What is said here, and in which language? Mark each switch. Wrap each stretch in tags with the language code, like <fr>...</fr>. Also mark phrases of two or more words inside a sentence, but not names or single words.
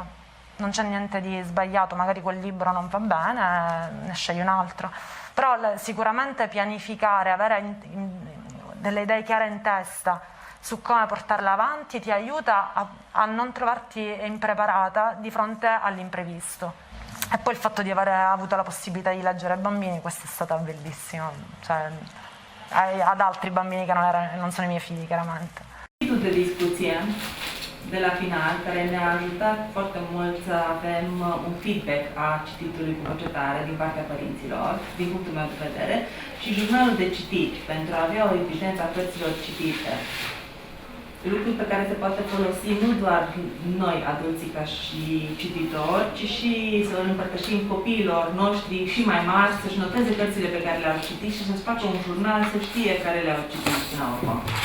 <it>Non c'è niente di sbagliato, magari quel libro non va bene, ne scegli un altro, però sicuramente pianificare, avere delle idee chiare in testa su come portarla avanti ti aiuta a non trovarti impreparata di fronte all'imprevisto. E poi il fatto di aver avuto la possibilità di leggere ai bambini, questo è stato bellissimo, cioă, ad altri bambini che non sono i miei figli, chiaramente.</it> <ro>De discuție de la final, care ne-a ajutat foarte mult să avem un feedback a cititului cu cercetare din partea părinților, din punctul meu de vedere, și jurnalul de citit, pentru a avea o evidență a cărților citite. Lucruri pe care se poate folosi nu doar noi, adulții, ca și cititori, ci și să îl împărtășim copiilor noștri și mai mari, să-și noteze cărțile pe care le-au citit și să-și facă un jurnal, să știe care le-au citit până la urmă.</ro>